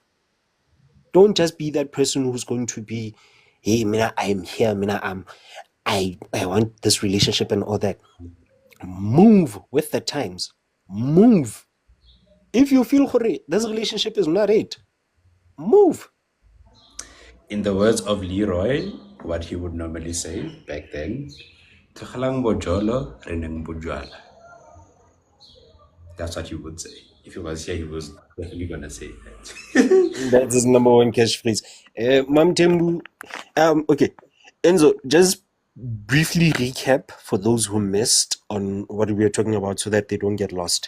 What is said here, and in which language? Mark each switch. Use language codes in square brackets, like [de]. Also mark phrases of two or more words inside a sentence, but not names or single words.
[en] Don't just be that person who's going to be, hey, mina, I'm here, mina, I want this relationship and all that. Move with the times. Move. If you feel this relationship is not it, move. In the words of Leroy, what he would normally say back then, [tn] "Tlogelang bojolo, re neng bojwala." [en] That's what he would say. If he was here, he was definitely gonna say that. That's his number one catchphrase. Mam Tembu, okay. Enzo, just briefly recap for those who missed on what we were talking about so that they don't get lost.